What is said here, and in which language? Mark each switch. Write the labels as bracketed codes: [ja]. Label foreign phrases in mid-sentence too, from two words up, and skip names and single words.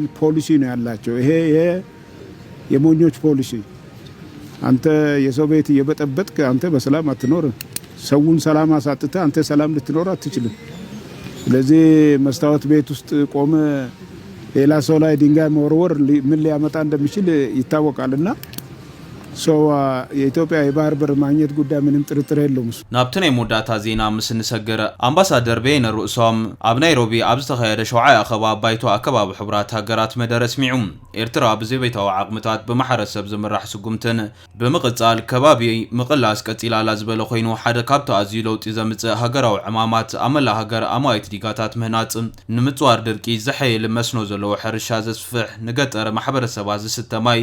[am] ፖሊሲ ነው ያላቸው ይሄ የሞኞች ፖሊሲ አንተ የሰው ቤት እየበጠበጥክ አንተ በሰላም አትኖርም ሰውን ሰላም አሳጥተ አንተ ሰላም ልትኖር አትችልም ስለዚህ መስታወት ቤት ውስጥ ቆመ ሌላ ሰው ላይ ድንጋይ መወርወር ምን ሊያመጣ እንደሚችል ይታወቃልና የኢትዮጵያ የባህር በር ማግኘት ጉዳይ ምንም ጥርጥር የለውም [ti] ናብተና የሞዳታ ዜና ምስንሰገረ አምባሳደር በይነ ርኡሶም ኣብ ናይሮቢ ኣብ ዝተኻየደ ሸውዓይ ኣኸባ ባይቶ ኣከባቢ ሕብራት ሃገራት መደረ ስሚዑ ኤርትራ ብዘይቤታዊ ዓቕምታት ብማሕረሰብ ዝምራሕ ስጉምትን ብምቕጻል ከባቢ ምቕላስ ቀፂላላ ዝበለ ኮይኑ ሓደ ካብቲ ኣዝዩ ለውጢ ዘምጽእ ሃገራዊ ዕማማት ኣመላ ሃገር ኣማዊት ዲጋታት ምህናጽ ንምጽዋር ድርቂ ዘሐይል መስኖ ዘለዎ ሕርሻ ዘስፍሕ ንገጠር ማሕበረሰባት ዝስተማይ